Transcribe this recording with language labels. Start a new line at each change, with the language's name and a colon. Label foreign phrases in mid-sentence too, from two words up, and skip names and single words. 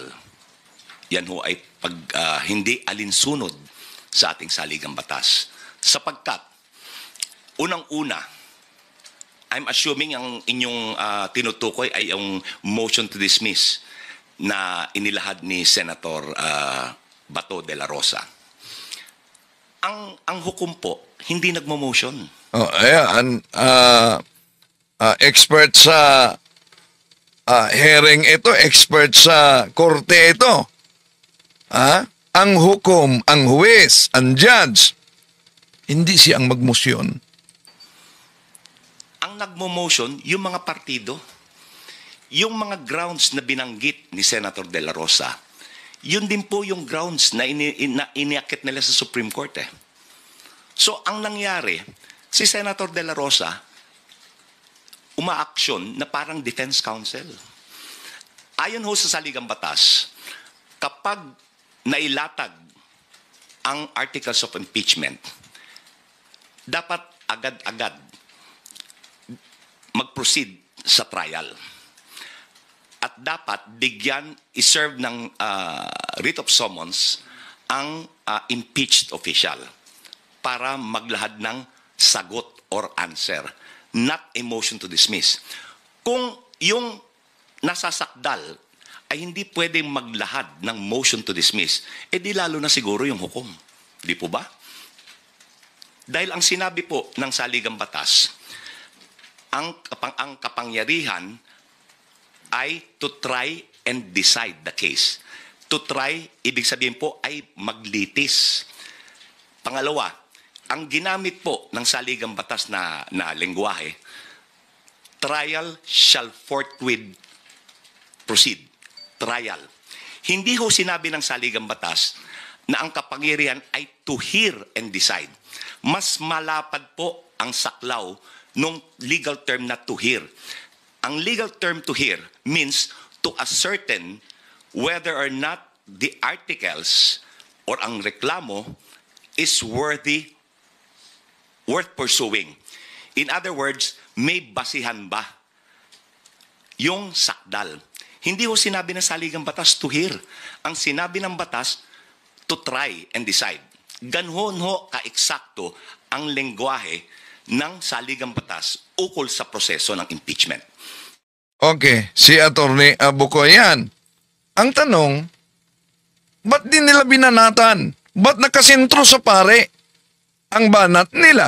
Filipino: Yan ho ay hindi alinsunod sa ating saligang batas. Sapagkat, unang-una,
English: I'm assuming
Filipino: ang inyong tinutukoy ay yung
English: motion to dismiss
Filipino: na inilahad ni Senator Bato de la Rosa. Ang hukom po, hindi nagmo-motion. Ayan. Expert sa hearing ito, expert sa korte ito. Ang hukom, ang huwes, ang judge, hindi siya ang magmosyon. Ang nagmo-motion, yung mga partido, yung mga grounds na binanggit ni Senator de la Rosa, yun din po yung grounds na iniakit nila sa Supreme Court. So, ang nangyari, si Senator de la Rosa, umaaksyon na parang defense counsel. Ayon ho sa saligang batas, kapag nailatag ang
English: articles of impeachment,
Filipino: dapat agad-agad mag-proceed sa trial. At dapat bigyan, iserve ng
English: writ of summons
Filipino: ang
English: impeached official
Filipino: para maglahad ng sagot
English: or answer, not a motion to dismiss.
Filipino: Kung yung nasasakdal ay hindi pwedeng maglahad ng
English: motion to dismiss,
Filipino: di lalo na siguro yung hukom. Di po ba? Dahil ang sinabi po ng saligang batas, ang kapangyarihan ay
English: to try and decide the case. To try,
Filipino: ibig sabihin po ay maglitis. Pangalawa, ang ginamit po ng saligang batas na lengguwahe,
English: trial shall forthwith proceed.
Filipino: Trial. Hindi ho sinabi ng saligang batas na ang kapangyarihan ay
English: to hear and decide.
Filipino: Mas malapad po ang saklaw nung
English: legal term
Filipino: na
English: to hear. Ang legal term to hear means to ascertain whether or not the articles or
Filipino: ang reklamo
English: is worth pursuing. In other words,
Filipino: may basihan ba yung sakdal? Hindi ho sinabi ng saligang batas
English: to hear.
Filipino: Ang sinabi ng batas,
English: to try and decide.
Filipino: Ganhon ho ka-eksakto ang lengguwahe ng saligang batas ukol sa proseso ng impeachment. Okay, si Atty. Bukoy yan. Ang tanong, ba't di nila binanatan? Ba't nakasentro sa pare ang banat nila?